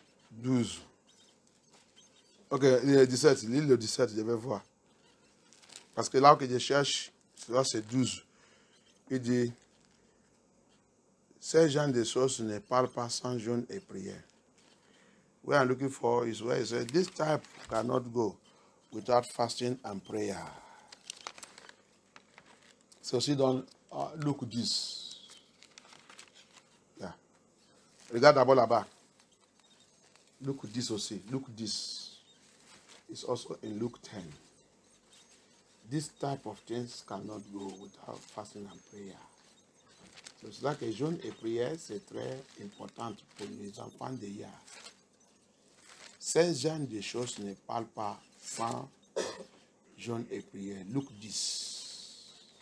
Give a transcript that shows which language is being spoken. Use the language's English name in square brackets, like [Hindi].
[French] 12. Ok, le 17, l'île le 17, je vais voir. Parce que là que je cherche, c'est 12. Il dit, ces gens de choses ne parlent pas sans jeûne et prière. [English] What I'm looking for is where he said, this type cannot go without fasting and prayer. [French] C'est aussi dans Luc 10. Yeah. Regarde d'abord là-bas. Luc 10 aussi. [English] Luc 10 is also in Luke 10. This type of things cannot go without fasting and prayer. [French] So c'est là que jeûne et prière, c'est très important pour les enfants de Yah. Ces gens de choses ne parlent pas sans jeûne et prière. Luc 10.